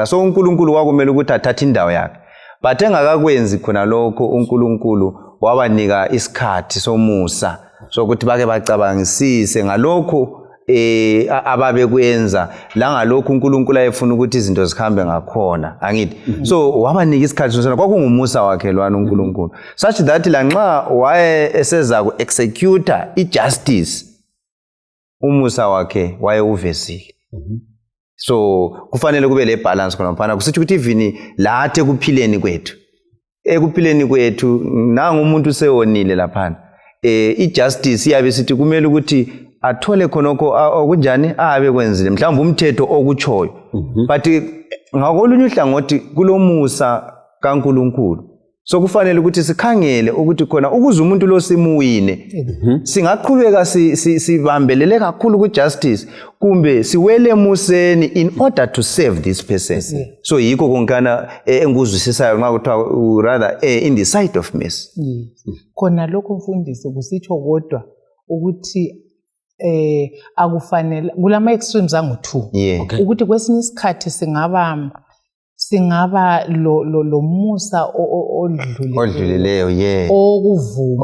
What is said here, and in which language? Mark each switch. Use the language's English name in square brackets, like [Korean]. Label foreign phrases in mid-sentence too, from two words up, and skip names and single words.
[North Ndebele] so uNkulunkulu kwakumele ukuthi athathe indawo yakhe but engakakwenzi khona lokho uNkulunkulu wabanika isikhathi somusa sokuthi bake bacabangisise ngalokho ababe kuyenza la ngalokho uNkulunkulu ayefuna ukuthi izinto zikhambe ngakhona angithi so wabanika isikhathi sona kwakungumusa wakhe lwana uNkulunkulu [English] such that [North Ndebele] la nxa waye eseza ku execute ijustice umusa wakhe waye uvezile. So kufanele kube le balance khona mfana kusithi ukuthi even lathe kuphileni kwethu nanga umuntu sewonile lapha ijustice iyabe sithi kumele ukuthi athole khonoko okunjani abe kwenzile mhlawumbe umthetho okuchoyo but ngakolunye uhlangothi kulomusa kaNkulunkulu so kufanele ukuthi sikhangele ukuthi khona ukuze umuntu lo simuwine singaqhubeka sibambelele kakhulu ku justice kumbe siwele emuseni [English] in order to save this person. [North Ndebele] So yikho konkana enguzwisisayo nxa kuthiwa [English] rather in the side of mercy. [North Ndebele] Khona lokho mfundisi kusitsho kodwa ukuthi akufanele kulama extremes angu2 ukuthi kwesinye isikhathi singaba lo musa odlulileyo okuvuma